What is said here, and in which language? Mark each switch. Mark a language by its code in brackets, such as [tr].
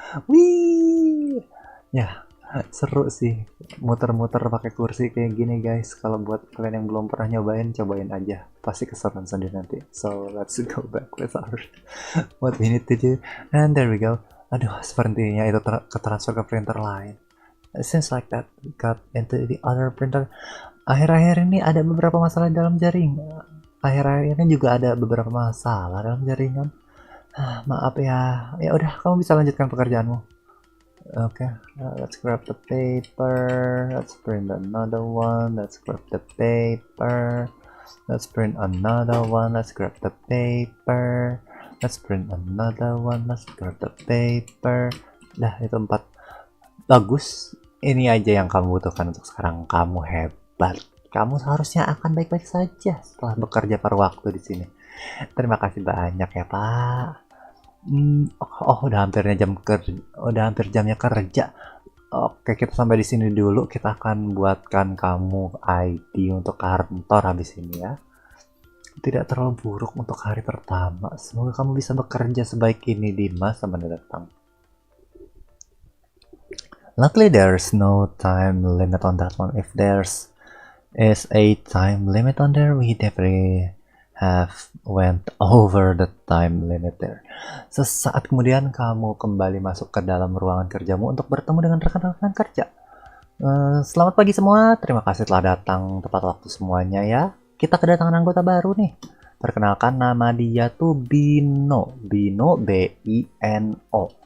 [id] Wih. Ya. Seru sih muter-muter pakai kursi kayak gini guys. Kalau buat kalian yang belum pernah nyobain, cobain aja, pasti keseruan sendiri nanti. [en] So let's go back with our what we need to do. And there we go. [id] Aduh, sepertinya itu ketransfer ke printer lain. [en] It seems like that got into the other printer. [id] Akhir-akhir ini ada beberapa masalah dalam jaringan. Akhir-akhir ini juga ada beberapa masalah dalam jaringan. Maaf ya. Ya udah, kamu bisa lanjutkan pekerjaanmu. [en] Okay, let's grab the paper. Let's print another one. Let's grab the paper. Let's print another one. Let's grab the paper. Let's print another one. Let's grab the paper. [id] Dah, itu 4. Bagus. Ini aja yang kamu butuhkan untuk sekarang. Kamu hebat. Kamu seharusnya akan baik-baik saja setelah bekerja paruh waktu di sini. Terima kasih banyak ya, Pak. Udah hampir jamnya kerja. Oke, kita sampai di sini dulu. Kita akan buatkan kamu ID untuk kantor habis ini ya. Tidak terlalu buruk untuk hari pertama. Semoga kamu bisa bekerja sebaik ini di masa mendatang. [en] Luckily, there's no time limit on that one. If there's is a time limit on there, we definitely have went over the time limit there. [id] Sesaat kemudian kamu kembali masuk ke dalam ruangan kerjamu untuk bertemu dengan rekan-rekan kerja. Selamat pagi semua, terima kasih telah datang tepat waktu semuanya ya. Kita kedatangan anggota baru nih. Perkenalkan, nama dia tuh Bino, B-I-N-O.